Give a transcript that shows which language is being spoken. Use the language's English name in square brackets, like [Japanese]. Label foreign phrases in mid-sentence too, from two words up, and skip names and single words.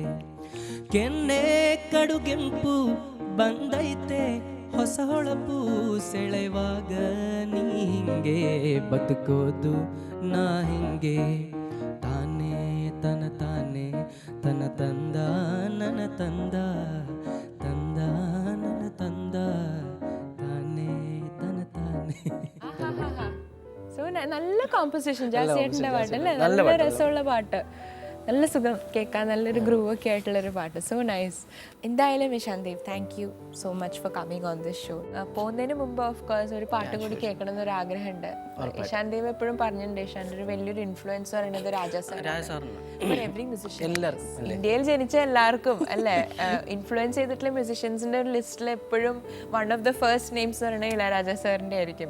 [Kannada] ಕೆನ್ನೆ ಕಡುಗೆಂಪು ಬಂದೈತೆ ಹೊಸ ಹೊಳಪು ಸೆಳೆವಾಗ, ನೀ ಹಿಂಗೆ ಬದುಕೋದು ನಾ ಹಿಂಗೆ. ತಾನೇ ತನ ತಾನೇ ತನ ತಂದ ನನ್ನ ತಂದ ತಂದ ನನ್ನ ತಂದ താനേ തന താനേ. [Malayalam] സോ നല്ല കോമ്പോസിഷൻ ജാസിയേട്ടൻ്റെ പാട്ട് അല്ലേ, നല്ല രസമുള്ള പാട്ട്, നല്ല സുഖം കേൾക്കാൻ, നല്ലൊരു ഗ്രൂവ് ഒക്കെ ആയിട്ടുള്ളൊരു പാട്ട്. [English] so nice. [Malayalam] എന്തായാലും ഇഷാന്ത് ദേവ്, [English] thank you so much for coming on this show. [Malayalam] പോകുന്നതിന് മുമ്പ് [English] of course [Malayalam] ഒരു പാട്ട് കൂടി കേൾക്കണം എന്നൊരു ആഗ്രഹമുണ്ട്. ഇഷാന്ത് ദേവ് എപ്പോഴും പറഞ്ഞിട്ടുണ്ട് ഇഷാന്റെ ഒരു വലിയൊരു ഇൻഫ്ലുവൻസ് പറയുന്നത് രാജാ സാറാണ്. [English] every musician, [Malayalam] ഇന്ത്യയിൽ ജനിച്ച എല്ലാവർക്കും അല്ലേ, ഇൻഫ്ലുവൻസ് ചെയ്തിട്ടുള്ള മ്യൂസിഷ്യൻസിന്റെ ഒരു ലിസ്റ്റിൽ എപ്പോഴും [English] one of the first names [Malayalam] പറയുന്നത് ഇളയരാജ സാറിന്റെ ആയിരിക്കും.